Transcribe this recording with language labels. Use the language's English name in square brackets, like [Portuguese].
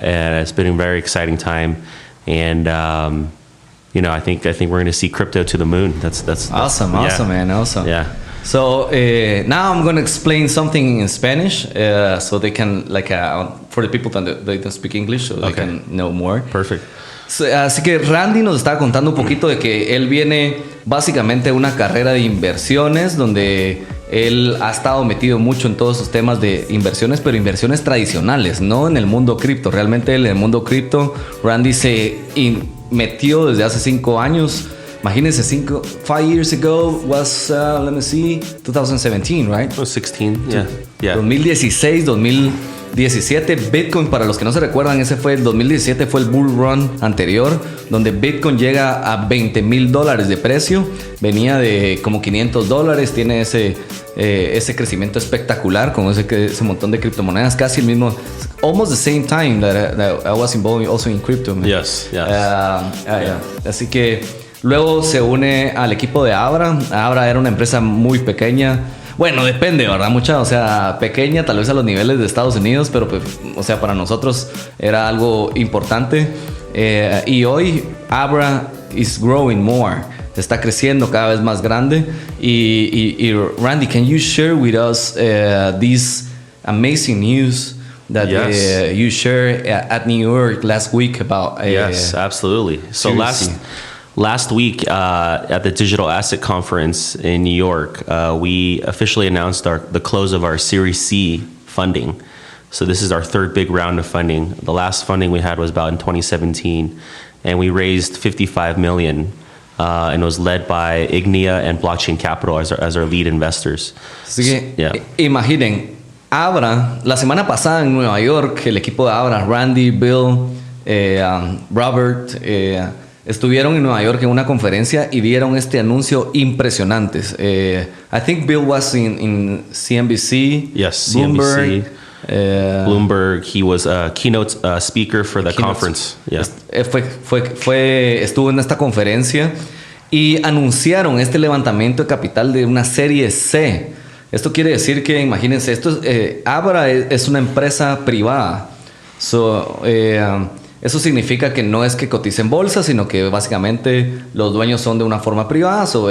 [English] And it's been a very exciting time. And I think we're going to see crypto to the moon. That's awesome, man, awesome. Yeah. So now I'm going to explain something in Spanish, so they can for the people that they don't speak English, so they can know more. Perfect. [Spanish] Así que Randy nos está contando un poquito de que él viene básicamente de una carrera de inversiones, donde él ha estado metido mucho en todos esos temas de inversiones, pero inversiones tradicionales, no en el mundo cripto. Realmente en el mundo cripto, Randy se metió desde hace 5 años. Imagínense, [English] 5 years ago was, let me see, 2017, right? It was 16, yeah. [Spanish] 2016, 2017, Bitcoin, para los que no se recuerdan, el 2017 fue el bull run anterior, donde Bitcoin llega a $20,000 de precio. Venía de como $500, tiene ese ese crecimiento espectacular con ese montón de criptomonedas, casi el mismo, [English] almost the same time that I was involved also in crypto. Man. Yes. Yeah. [Spanish] Así que luego se une al equipo de ABRA. ABRA era una empresa muy pequeña. Bueno, depende, ¿verdad? Mucha, o sea, pequeña, tal vez a los niveles de Estados Unidos, pero pues, o sea, para nosotros era algo importante. Y hoy [English] ABRA is growing more. [Spanish] Está creciendo cada vez más grande. [English] Y Randy, can you share with us this amazing news that you shared at New York last week about? Yes, absolutely. So last week at the Digital Asset Conference in New York, we officially announced the close of our Series C funding. So this is our third big round of funding. The last funding we had was about in 2017, and we raised $55 million. And it was led by Ignia and Blockchain Capital as our lead investors. [Spanish] Así que, imaginen, ABRA, la semana pasada en Nueva York, el equipo de ABRA, Randy, Bill, Robert, estuvieron en Nueva York en una conferencia y dieron este anuncio impresionante. [English] I think Bill was in CNBC, yes, Bloomberg. CNBC. Bloomberg, he was a keynote speaker for the conference. Yeah. [Spanish] Estuvo en esta conferencia y anunciaron este levantamiento de capital de una serie C. Esto quiere decir que, imagínense, ABRA es una empresa privada. Eso significa que no es que cotice en bolsa, sino que básicamente los dueños son de una forma privada.